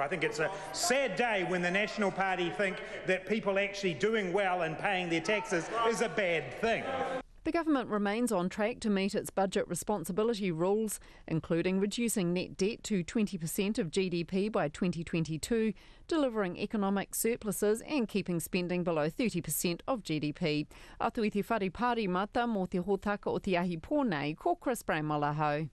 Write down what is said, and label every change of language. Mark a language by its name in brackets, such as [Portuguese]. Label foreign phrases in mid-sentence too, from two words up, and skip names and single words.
[English] I think it's a sad day when the National Party think that people actually doing well and paying their taxes is a bad thing. The government remains on track to meet its budget responsibility rules, including reducing net debt to 20% of GDP by 2022, delivering economic surpluses and keeping spending below 30% of GDP. [Māori] Atu i te whare pāri mata mō te hōtaka o te ahi pōnei, ko Chris Bramwell.